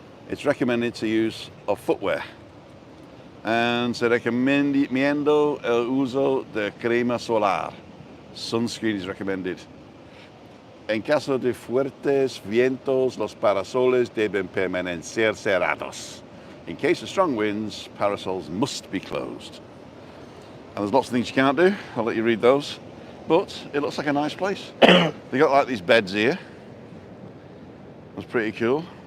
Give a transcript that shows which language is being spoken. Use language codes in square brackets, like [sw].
[en] It's recommended to use of footwear. [es] And se recomiendo el uso de crema solar. [en] Sunscreen is recommended. [es] En caso de fuertes vientos, los parasoles deben permanecer cerrados. [en] In case of strong winds, parasols must be closed. And there's lots of things you can't do. I'll let you read those. But it looks like a nice place. They got like these beds here. That's pretty cool.